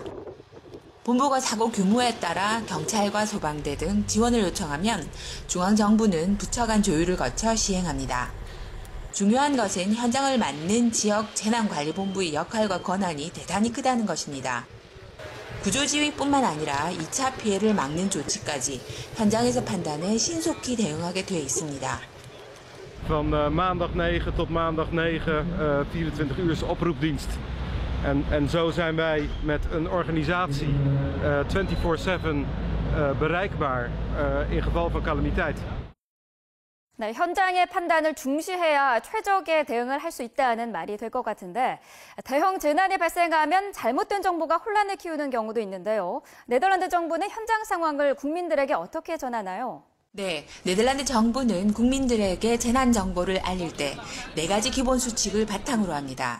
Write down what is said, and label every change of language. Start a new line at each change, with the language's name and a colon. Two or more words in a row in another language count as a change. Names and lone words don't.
Korean: 본부가 사고 규모에 따라 경찰과 소방대 등 지원을 요청하면 중앙정부는 부처 간 조율을 거쳐 시행합니다. 중요한 것은 현장을 맡는 지역 재난관리본부의 역할과 권한이 대단히 크다는 것입니다. 구조지휘뿐만 아니라 2차 피해를 막는 조치까지 현장에서 판단해 신속히 대응하게 되어 있습니다.
Dutch: Van maandag 9 tot maandag 9, 24 uur oproepdienst. En zo zijn wij met een organisatie 24/7 bereikbaar in geval van calamiteit.
Korean: 네, 현장의 판단을 중시해야 최적의 대응을 할 수 있다는 말이 될 것 같은데 대형 재난이 발생하면 잘못된 정보가 혼란을 키우는 경우도 있는데요. 네덜란드 정부는 현장 상황을 국민들에게 어떻게 전하나요? 네, 네덜란드 정부는 국민들에게 재난 정보를 알릴 때 4가지 기본 수칙을 바탕으로 합니다.